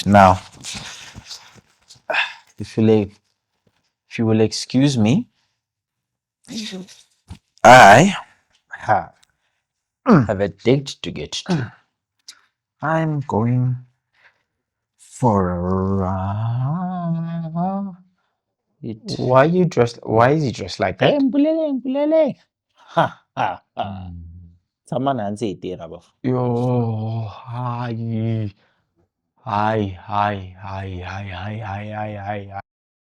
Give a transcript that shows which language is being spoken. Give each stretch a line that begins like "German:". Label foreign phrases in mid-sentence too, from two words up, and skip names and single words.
English: Now, if you will excuse me, I have a date to get to. I'm going for a run. Why you dressed? Why is he dressed like that? Mbulele. Ha ha ha. Someone answer it there, above. Yo, hi, hi, hi, hi, hi, hi, hi, hi, hi.